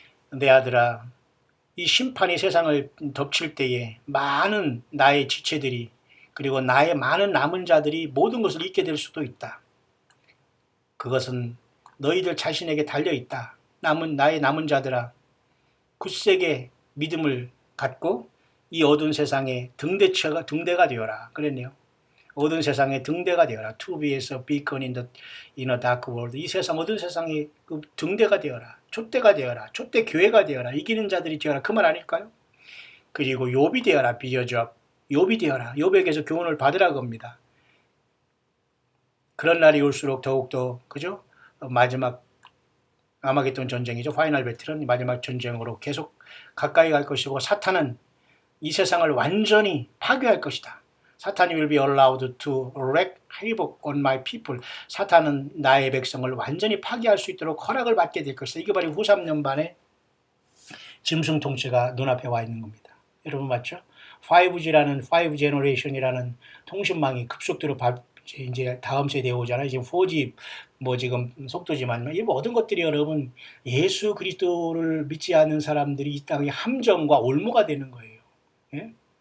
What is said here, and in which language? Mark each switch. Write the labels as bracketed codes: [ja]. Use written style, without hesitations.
[ko] 내 아들아, 이 심판이 세상을 덮칠 때에 많은 나의 지체들이 그리고 나의 많은 남은 자들이 모든 것을 잊게 될 수도 있다. 그것은 너희들 자신에게 달려있다. 나의 남은 자들아, 굳세게 믿음을 갖고 이 어두운 세상에 등대가 되어라. 그랬네요. 어두운 세상에 등대가 되어라. [en] To be as a beacon in a dark world. [ko] 이 세상 어두운 세상에 그 등대가 되어라. 촛대가 되어라. 촛대 교회가 되어라. 이기는 자들이 되어라. 그 말 아닐까요? 그리고 욥이 되어라. 비교적 욥이 되어라. 욥에게서 교훈을 받으라 겁니다. 그런 날이 올수록 더욱더 그죠? 마지막 아마겟돈 전쟁이죠. 파이널 배틀은 마지막 전쟁으로 계속 가까이 갈 것이고 사탄은 이 세상을 완전히 파괴할 것이다. [en] 사탄이 will be allowed to wreak havoc on my people. [ko] 사탄은 나의 백성을 완전히 파괴할 수 있도록 허락을 받게 될 것이다. 이게 바로 후 3년 반의 짐승 통치가 눈앞에 와 있는 겁니다. 여러분 맞죠? 5G라는 5 제너레이션이라는 통신망이 급속도로 이제 다음 세대에 오잖아요. 지금 4G 지금 속도지만 이 모든 것들이 여러분 예수 그리스도를 믿지 않는 사람들이 이 땅의 함정과 올무가 되는 거예요. 예?